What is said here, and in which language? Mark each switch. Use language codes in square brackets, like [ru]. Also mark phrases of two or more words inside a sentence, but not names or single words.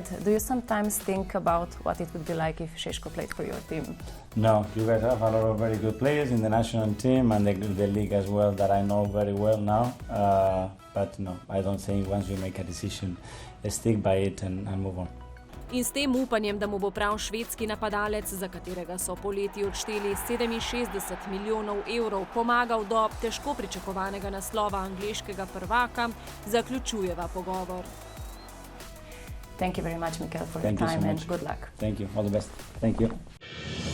[en] Do you sometimes think about what it would be like if Šeško played for your team? No, you guys have a lot of very good players in the national team and the league as well that I know very well now. But no, I don't think once we make a decision, stick by it and move on. [sl] In s tem upanjem, da mu bo prav švedski napadalec, za katerega so poleti odšteli 67 milijonov evrov, pomagal do težko pričakovanega naslova angleškega prvaka, zaključujeva pogovor. [en] Thank you very much, Mikel, for your time and good luck. Thank you. All the best. Thank you.